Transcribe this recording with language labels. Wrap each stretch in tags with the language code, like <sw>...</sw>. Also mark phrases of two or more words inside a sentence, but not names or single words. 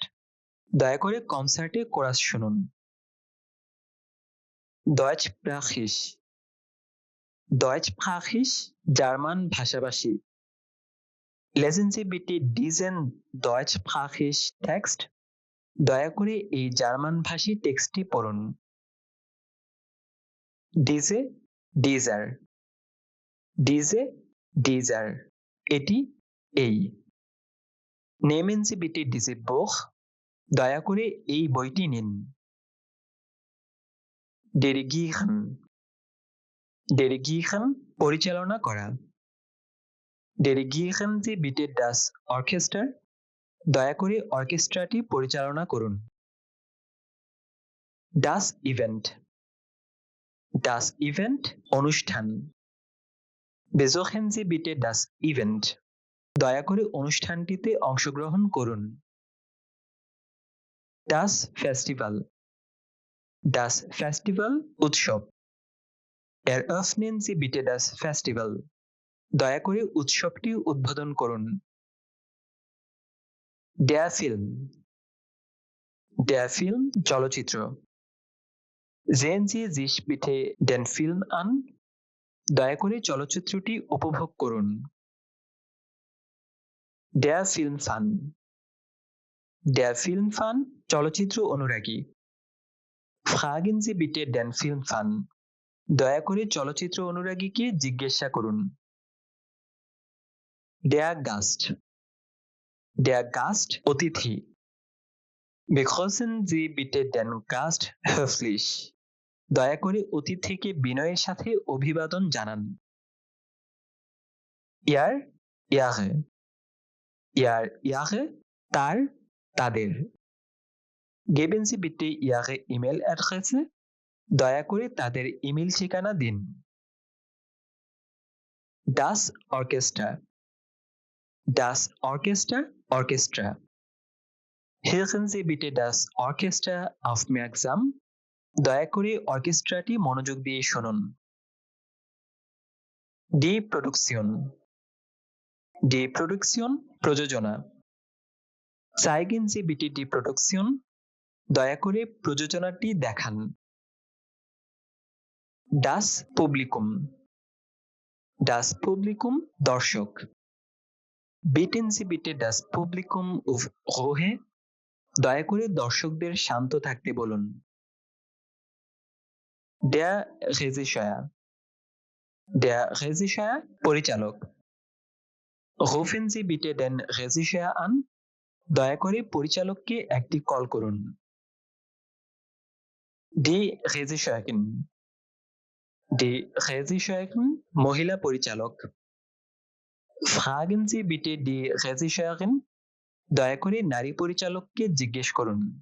<bn>দয়া করে কনসার্টে কোরাস শুনুন। Deutschsprachig. Deutschsprachig জার্মান ভাষাভাষী।</bn> <de>Lesen Sie bitte diesen deutschsprachigen Text.</de> <bn>দয়া করে এই জার্মান ভাষী টেক্সটটি পড়ুন।</bn> <de>Diese, dieser. Diese, dieser.</de> <bn>এটি, এই।</bn> <de>Nehmen Sie bitte diese Buch.</de> <bn>দয়া করে এই বইটি নিন। Dirigieren. Dirigieren পরিচালনা করা।</bn> <de>Dirigieren Sie bitte das Orchester.</de> <bn>দয়া করে অর্কেস্ট্রাটি পরিচালনা করুন।</bn> <de>Das Event. Das Event অনুষ্ঠান। Besuchen Sie bitte das Event.</de> <bn>দয়া করে অনুষ্ঠানটিতে অংশগ্রহণ করুন।</bn> <de>Das Festival. Das Festival উৎসব। Eröffnen Sie bitte das Festival.</de> <bn>দয়া করে উৎসবটি উদ্বোধন করুন।</bn> <de>Der Film. Der Film চলচ্চিত্র। Sehen Sie sich bitte den Film an.</de> <bn>দয়া করে চলচ্চিত্রটি উপভোগ করুন।</bn> <de>Der Filmfan. Der Filmfan চলচ্চিত্র অনুরাগী। Fragen Sie bitte den Filmfan.</de> <bn>দয়া করে চলচ্চিত্র অনুরাগীকে জিজ্ঞাসা করুন।</bn> <de>Der Gast. Der Gast অতিথি। Begrüßen Sie bitte den Gast höflich.</de> <bn>দয়া করে অতিথিকে বিনয়ের সাথে অভিবাদন জানান।</bn> <de>Ihr Ihre Ihre</de> <bn>তার তাদের।</bn> <de>Geben Sie bitte Ihre E-Mail-Adresse?</de> <bn>দয়া করে তাদের ইমেল ঠিকানা দিন।</bn> <de>Das Orchester Orchestra. Hören Sie bitte das Orchester aufmerksam?</de> <bn>দয়া করে অর্কেস্ট্রাটি মনোযোগ দিয়ে শুনুন।</bn> <de>Die Produktion প্রযোজনা। Zeigen Sie bitte die Produktion?</de> <bn>দয়া করে প্রযোজনাটি দেখান।</bn> <de>Das Publikum</de> <bn>দর্শক।</bn> <de>Bitten Sie bitte das Publikum um Ruhe?</de> <bn>দয়া করে দর্শকদের শান্ত থাকতে বলুন।</bn> <de>Der Regisseur পরিচালক। Rufen Sie bitte den Regisseur an?</de> <bn>দয়া করে পরিচালককে একটি কল করুন।</bn> <de>Die Regisseurin</de> <bn>মহিলা পরিচালক।</bn> <de>Fragen Sie bitte die Regisseurin?</de> <bn>দয়া করে নারী পরিচালককে জিজ্ঞেস করুন।</bn>